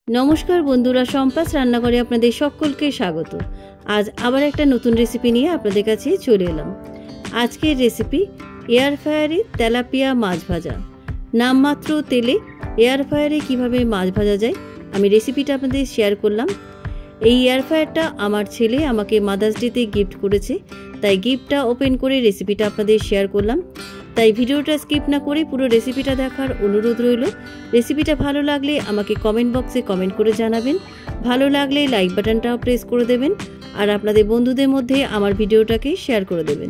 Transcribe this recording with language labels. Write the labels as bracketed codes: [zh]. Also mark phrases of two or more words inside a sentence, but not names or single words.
[bn] নমস্কার বন্ধুরা সম্পাস রান্নাঘরে আপনাদের সকলকে স্বাগত। আজ আবার এক নতুন রেসিপি নিয়ে আপনাদের কাছে চলে এলাম। আজকের রেসিপি [en] air fryer [bn] তেলাপিয়া মাছ ভাজা। নামমাত্র তেলে [en] air fryer [bn] কিভাবে মাছ ভাজা যায় আমি রেসিপিটা আপনাদের শেয়ার করলাম। এই [en] air fryer [bn] আমার ছেলে আমাকে মাদার্স ডেতে গিফট করেছে, তাই গিফটটা ওপেন করে রেসিপিটা আপনাদের শেয়ার করলাম। তাই ভিডিওটা স্কিপ না করে পুরো রেসিপিটা দেখার অনুরোধ রইল। রেসিপিটা ভালো লাগলে আমাকে [en] comment box [bn] কমেন্ট করে জানাবেন, ভালো লাগলে [en] like button [bn] প্রেস করে দেবেন, আর আপনাদের বন্ধুদের মধ্যে আমার ভিডিওটাকে শেয়ার করে দেবেন।